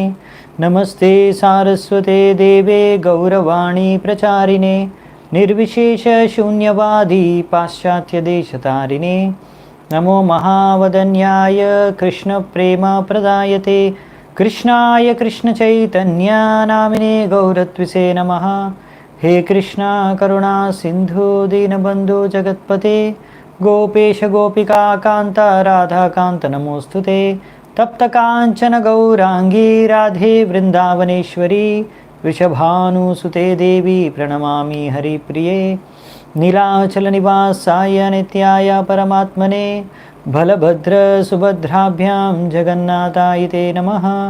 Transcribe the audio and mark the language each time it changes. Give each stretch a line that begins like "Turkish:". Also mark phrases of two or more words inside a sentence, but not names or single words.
Sanskrit: नमस्ते सारस्वते देवे गौरवाणी प्रचारिणे निर्विशेष शून्यवादि पाश्चात्यदेशतारिणे. नमो महावदान्याय कृष्ण प्रेम प्रदायते कृष्णाय कृष्ण चैतन्य नामिने गौरत्विषे नमः. हे कृष्णा करुणा सिंधु दीनबंधु जगत्पते गोपेश गोपिका कांता राधा कांत नमोस्तुते. तप्त कांचन गौरांगी राधे वृंदावनेश्वरी वृषभानुसुते देवी प्रणमामि हरिप्रिये. नीलाचल निवासाय नित्याय परमात्मने बलभद्र सुभद्राभ्यां जगन्नाथाय ते नमः.